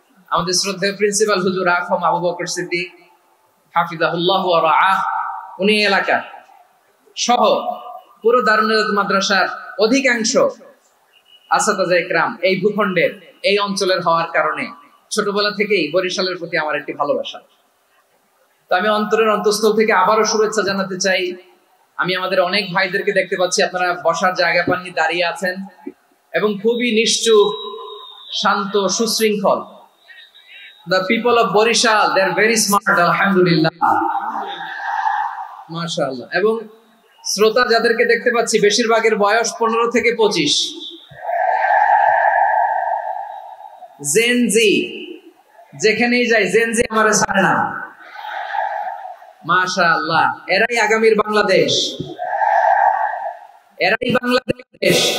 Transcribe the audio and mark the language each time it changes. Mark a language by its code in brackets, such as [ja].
[bn] আমাদের শ্রদ্ধেয় প্রিন্সিপাল হুজুর আখম আবু বকর সিদ্দিক হাফিজাহুল্লাহ ওয়া রাআহ, উনি এলাকার সহ পুরো দারুন নাজাত মাদ্রাসার অধিকাংশ আসাতাজা ইকরাম এই ভূখণ্ডের, এই অঞ্চলের হওয়ার কারণে ছোটবেলা থেকেই বরিশালের প্রতি আমার একটি ভালোবাসা। তো আমি অন্তরের অন্তঃস্থল থেকে আবারও শুভেচ্ছা জানাতে চাই। আমি আমাদের অনেক ভাইদেরকে দেখতে পাচ্ছি, আপনারা বসার জায়গা পাননি, দাঁড়িয়ে আছেন এবং খুবই নিশ্চুপ, শান্ত, সুশৃঙ্খল। [en] The people of Borishal, they are very smart, alhamdulillah, মাশাআল্লাহ। [bn] এবং শ্রোতা যাদেরকে দেখতে পাচ্ছি, বেশিরভাগের বয়স 15 থেকে 25। জেনজি, যেখানেই যাই জেনজি আমারে ছাড়ে না, মাশাআল্লাহ। এরাই আগামীর বাংলাদেশ, এরাই বাংলাদেশ।